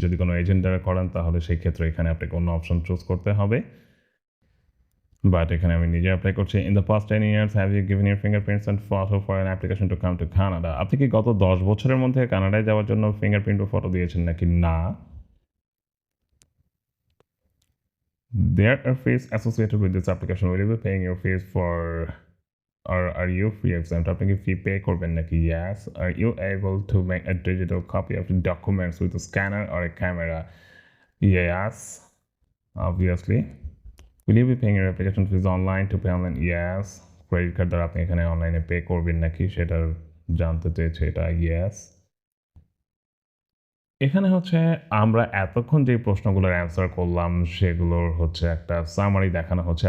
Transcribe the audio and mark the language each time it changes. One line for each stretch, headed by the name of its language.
Bangla: যদি কোনো এজেন্ট দ্বারা করেন তাহলে সেই ক্ষেত্রে এখানে আপনাকে অন্য অপশন চুজ করতে হবে, বাট এখানে আমি নিজে অ্যাপ্লাই করছি।
English: In the past 10 years have you given your fingerprints and photo for an application to come to Canada?
Bangla: আপনি কি গত 10 বছরের মধ্যে কানাডায় যাওয়ার জন্য ফিঙ্গারপ্রিন্ট ও ফটো দিয়েছেন নাকি? না।
English: There are fees associated with this application. Will you be paying your fees for, or are you free exempt?
Bangla: আপনি কি ফি পে করবেন নাকি?
English: Yes. Are you able to make a digital copy of the documents with a scanner or a camera? Yes, obviously. Will you be paying your application fees online to pay online? Yes.
Bangla: Credit card দ্বারা আপনি এখানে অনলাইনে pay করবেন নাকি সেটা জানতে চেয়েছে এটা।
English: Yes.
Bangla: এখানে হচ্ছে আমরা এতক্ষণ যে প্রশ্নগুলোর অ্যান্সার করলাম সেগুলোর হচ্ছে একটা সামারি দেখানো হচ্ছে।